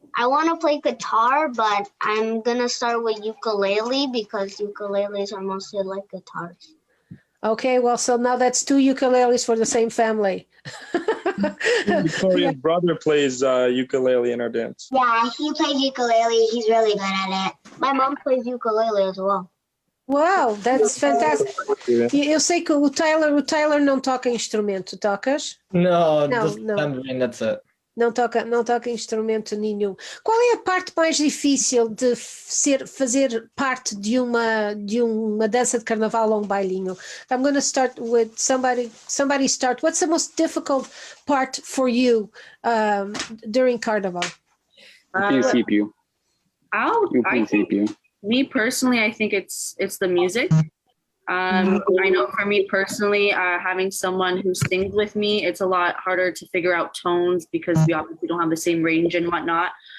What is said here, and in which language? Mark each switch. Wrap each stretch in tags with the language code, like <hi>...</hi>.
<en>I want to play guitar, but I'm gonna start with ukulele because ukuleles are mostly like guitars. Okay, well, so now that's 2 ukuleles for the same family. Victoria's brother plays ukulele in our dance. Yeah, he plays ukulele. He's really good at it. My mom plays ukulele as well. Wow, that's fantastic.</en> <pt>Eu sei que o Tyler não toca instrumento, tocas?</pt> <en>No, No, just no. tambourine, that's it.</en> <pt>Não toca instrumento nenhum. Qual é a parte mais difícil de fazer parte de uma dança de carnaval ou um bailinho?</pt> <en>I'm going to start with somebody start. What's the most difficult part for you during Carnival?</en> <pt>Princípio.</pt> <en>Me personally, I think it's the music. I know for me personally, having someone who sings with me, it's a lot harder to figure out tones because we obviously don't have the same range and whatnot.</en>